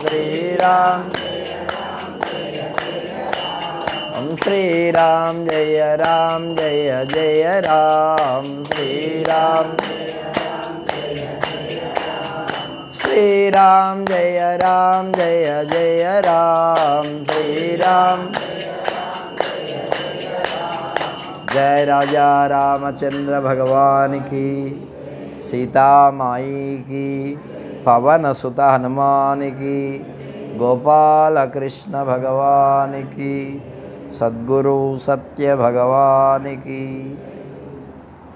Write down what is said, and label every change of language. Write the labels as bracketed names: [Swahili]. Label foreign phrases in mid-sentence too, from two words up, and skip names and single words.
[Sanskrit] శ్రీరామ జయ రామ జయ జయ రామ. శ్రీరామ జయ రామ జయ జయ రామ. [Hindi] जय राजा रामचंद्र भगवान की, सीता माई की, पवन सुत हनुमान की, गोपाल कृष्ण भगवान की, सद्गुरु सत्य भगवान की।